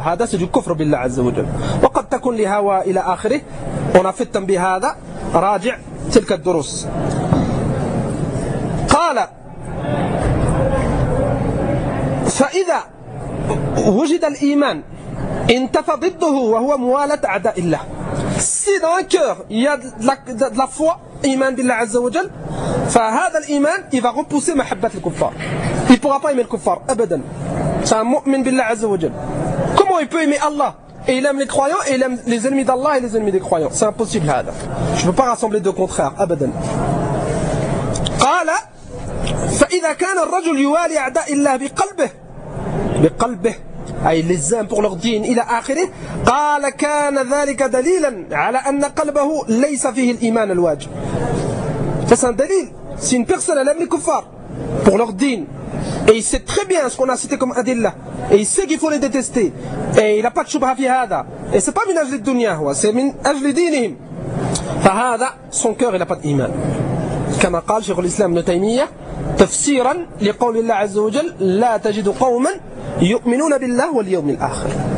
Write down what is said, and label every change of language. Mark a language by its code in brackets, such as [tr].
[ar] هذا [fr] c'est du [ar] كفر بالله عز وجل. وقد تكون لهوى إلى آخره. [fr] On a fait [ar] تنبيه هذا راجع تلك الدروس. قال فإذا وجد الإيمان انتفى ضده وهو موالاة أعداء الله. [fr] Si dans un cœur il y a de la foi, [ar] إيمان بالله عز وجل, فهذا الإيمان [fr] il va repousser [ar] محبة الكفار. [fr] Il ne pourra pas aimer le [ar] كفار أبدا. [fr] C'est un [ar] مؤمن بالله عز وجل. [fr] Comment il peut aimer Allah? Et il aime les croyants et il aime les ennemis d'Allah et les ennemis des croyants. C'est impossible. Je ne peux pas rassembler deux contraires. Abadan. [ar] قال فإذا كان الرجل يوالي أعداء الله بقلبه بقلبه أي لزام [fr] pour leur [ar] دين إلى آخره قال كان ذلك دليلا على أن قلبه ليس فيه الإيمان الواجب [fr] c'est un [ar] دليل [fr] si une personne elle aime les kuffars pour leur دين et il sait très bien ce qu'on a cité comme adillah et il sait qu'il faut les détester et il n'a pas de choubha [ar] في هذا [fr] et c'est pas [ar] من أجل الدنيا [fr] c'est [ar] من أجل دينهم فهذا [fr] son cœur il n'a pas d' [ar] إيمان كما قال شيخ الإسلام ابن تيمية تفسيرا لقول الله عز وجل لا تجد قوما يؤمنون بالله واليوم الآخر